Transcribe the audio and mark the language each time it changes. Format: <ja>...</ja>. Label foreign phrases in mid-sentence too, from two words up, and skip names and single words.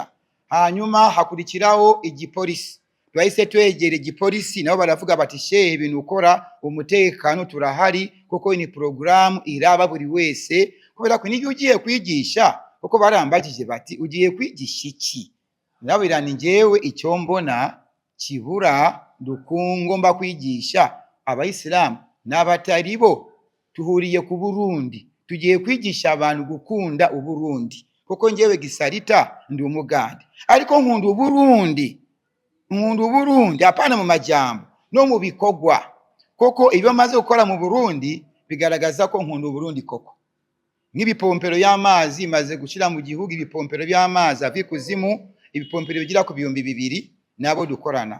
<rw>Hanyuma hakurikiraho igipolisi, twahise twegera igipolisi, nabo baravuga bati shehe ibintu ukora umutekano turahari, kuko ni porogaramu iraba buri wese, kubera ko n'igihe ugiye kwigisha, kuko barambagije bati ugiye kwigisha iki, nabira ni njyewe icyo mbona kibura ngomba kwigisha abayisilamu n'abatari bo. Tuhuriye ku Burundi, tugiye kwigisha abantu gukunda Uburundi, kuko njyewe Gisarita ndi umugande, ariko nkunda Uburundi apana mu majambo no mu bikorwa, koko ibyo maze gukora mu Burundi bigaragaza ko nkunda Uburundi koko. Nk'ibipompero y'amazi maze gushyira mu gihugu, ibipompero by'amazi ava ikuzimu, ibipompero bigira ku 2,000 nabo dukorana.</rw>